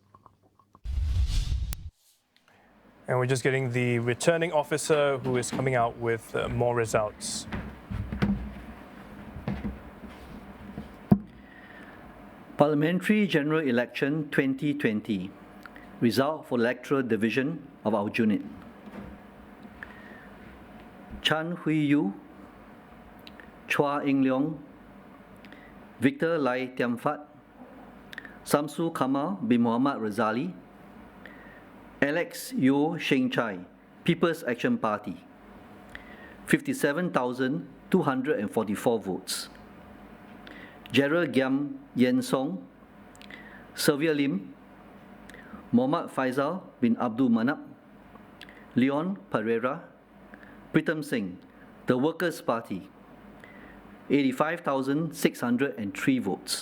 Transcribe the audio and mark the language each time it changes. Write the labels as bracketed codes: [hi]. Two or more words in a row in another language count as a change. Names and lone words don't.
[en] And we're just getting the returning officer who is coming out with more results. Parliamentary General Election 2020. Result for Electoral Division of Aljunied. Chan Hui-Yu, Chua Eng-Leong, Victor Lai Tiam Phat, Samsu Kamal bin Muhammad Razali, Alex Yeo Sheng Chai, People's Action Party, 57,244 votes. Gerald Giam Yen Song, Sylvia Lim, Muhammad Faisal bin Abdul Manap, Leon Pereira, Pritam Singh, the Workers' Party, 85,603 votes.